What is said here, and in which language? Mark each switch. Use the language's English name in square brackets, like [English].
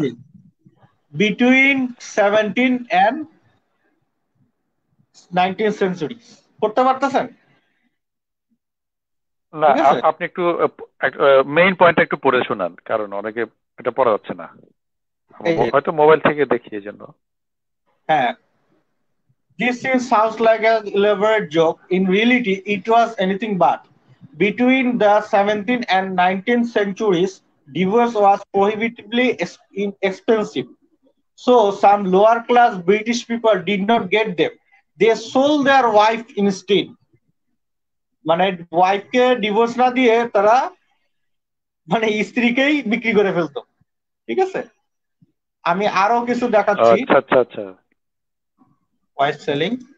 [Bangla] যে [English] between 17 and 19th century [Bangla] পড়তে পারতেছেন? না, আপনি একটু মেইন পয়েন্ট একটু পড়ে শোনান, কারণ অনেকে এটা পড়া যাচ্ছে না, হয়তো মোবাইল থেকে দেখি এই জন্য। [English] হ্যাঁ, this scene sounds like an elaborate joke. In reality, it was anything but. Between the 17th and 19th centuries, divorce was prohibitively expensive. So some lower class British people did not get them. They sold their wife instead. [Bangla] মানে ওয়াইফকে divorce না দিয়ে তারা মানে স্ত্রীকেই বিক্রি করে ফেলতো। ঠিক আছে, আমি আরো কিছু দেখাচ্ছি। আচ্ছা আচ্ছা আচ্ছা, [English] Wife selling.